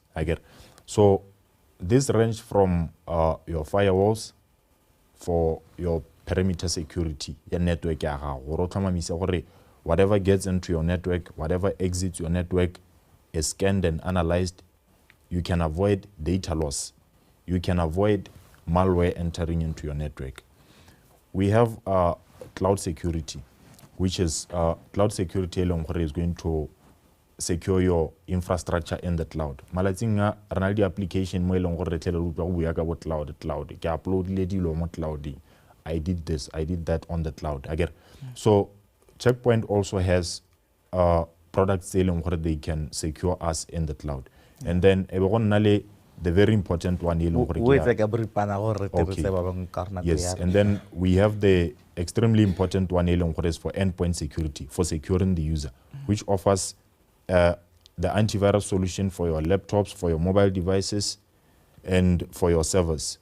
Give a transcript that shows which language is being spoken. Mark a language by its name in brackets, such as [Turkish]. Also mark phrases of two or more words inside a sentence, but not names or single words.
[English] So this range from your firewalls for your perimeter security, your network, whatever gets into your network, whatever exits your network, has scanned and analyzed, you can avoid data loss. You can avoid malware entering into your network. We have cloud security, which is cloud security is going to secure your infrastructure in the cloud. [Tswana] Malatsing a [English] the application [Tswana] mo eleng gore re tle re utlwa go bua ka cloud. Ke uploadile dilo mo cloud. [English] I did this, I did that on the cloud. Again, so Checkpoint also has products where they can secure us in the cloud. And then the very important one. Yes, and then we have the extremely important one is for endpoint security, for securing the user, which offers the antivirus solution for your laptops, for your mobile devices, and for your servers.